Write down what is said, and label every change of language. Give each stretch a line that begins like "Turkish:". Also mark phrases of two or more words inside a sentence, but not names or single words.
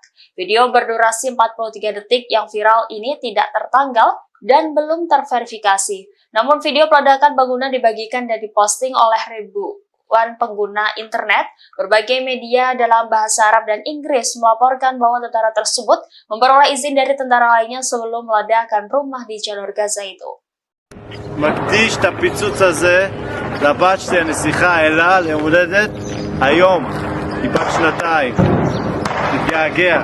Indonesian: Video berdurasi 43 detik yang viral ini tidak tertanggal dan belum terverifikasi. Namun video peledakan bangunan dibagikan dan diposting oleh ribuan pengguna internet. Berbagai media dalam bahasa Arab dan Inggris melaporkan bahwa tentara tersebut memperoleh izin dari tentara lainnya sebelum meledakkan rumah di jalur Gaza itu.
Hebrew: מקדיש את הפיצוץ הזה לבת שלי הנסיכה אלה ליום הולדת היום, היא בת 2, מתגעגע.